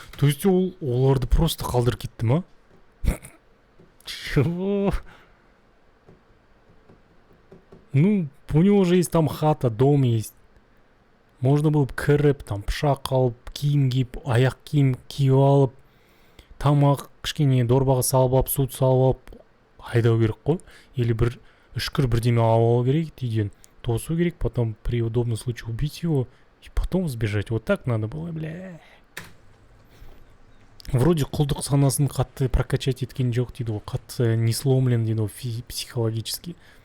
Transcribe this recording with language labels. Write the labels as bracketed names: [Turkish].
[Russian] То есть [Kazakh] оларды [Russian] просто [Kazakh] қалдырып кетті ма? [Russian] Чего? Ну, у него же есть там хата, дом есть. Можно было бы [Kazakh] кіріп, там пышақ алып, киім киіп, аяқ киім киіп алып, тамақ кішкене дорбаға салып алып, суды салып алып, айдау керек қой. [Russian] Или [Kazakh] бір үшкір бірдеме алу керек, үйден тосу керек, [Russian] потом при удобном случае убить его и потом сбежать. Вот так надо было, бля. Вроде [Kazakh] құлдық санасын қатты [Russian] прокачать [Kazakh] еткен жоқ дейді ғой, қатты [Russian] не сломлен [Kazakh] дейді ғой [Russian] психологически.